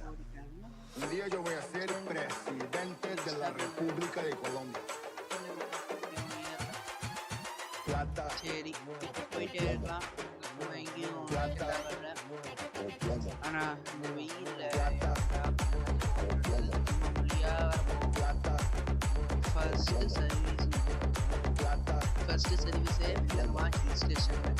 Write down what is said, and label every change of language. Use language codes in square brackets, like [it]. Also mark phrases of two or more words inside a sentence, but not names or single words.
[es] Un día yo voy a ser presidente de la República de Colombia. Plata. [ta] சரி, போயிட்டே இருக்கலாம். எங்கேயும் ஆனால் இந்த வெயிலில் [en] first service [ta] இல்லைம்மா [en] hill station.